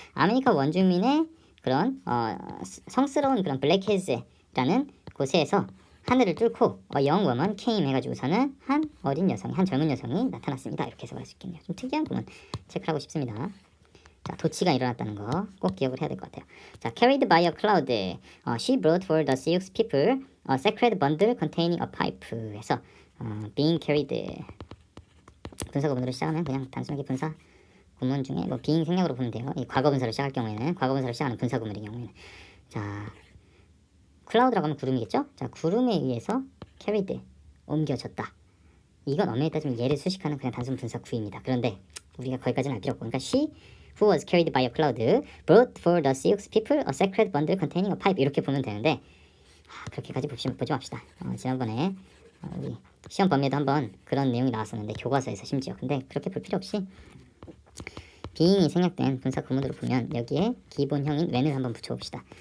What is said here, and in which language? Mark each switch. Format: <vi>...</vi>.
<ko>아메리카 원주민의 그런 성스러운 그런 블랙힐즈라는 곳에서 하늘을 뚫고</ko> <en>young woman came</en> <ko>해가지고서는 한 어린 여성이, 한 젊은 여성이 나타났습니다. 이렇게 해석할 수 있겠네요. 좀 특이한 부분 체크하고 싶습니다. 자, 도치가 일어났다는 거 꼭 기억을 해야 될 것 같아요.</ko> <en>자, carried by a cloud, she brought for the Sioux people a sacred bundle containing a pipe.</en> <ko>해서</ko> <en>being carried</en> <ko>분사 구문으로 시작하면 그냥 단순하게 분사 구문 중에 뭐 being 생략으로 보면 돼요. 이 과거 분사로 시작할 경우에는 과거 분사로 시작하는 분사 구문의 경우에는 자, 클라우드라고 하면 구름이겠죠? 자, 구름에 의해서 carried 옮겨졌다. 이건 엄밀히 따지면 얘를 수식하는 그냥 단순 분사 구입니다. 그런데 우리가 거기까지는 알 필요 없고, 그러니까</ko> <en>she who was carried by a cloud brought for the Sioux people a sacred bundle containing a pipe</en> <ko>이렇게 보면 되는데 그렇게까지 보지 맙시다. 지난번에 우리 시험 범위에도 한번 그런 내용이 나왔었는데 교과서에서 심지어 근데 그렇게 볼 필요 없이 being이 생략된 분사 구문으로 보면 여기에 기본형인 when을 한번 붙여봅시다.</ko>